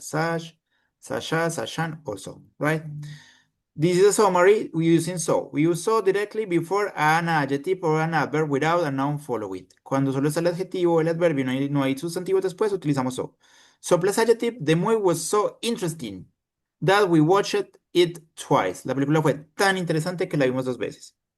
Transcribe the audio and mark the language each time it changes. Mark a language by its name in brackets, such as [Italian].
[English] Such, sasha, sashan, also, right? This is a summary we using so. We use so directly before an adjective or an adverb without a noun follow it. [Spanish] Cuando solo está el adjetivo o el adverbio y no hay sustantivo después, utilizamos so. [English] So plus adjective, the movie was so interesting that we watched it twice. [Spanish] La película fue tan interesante que la vimos dos veces.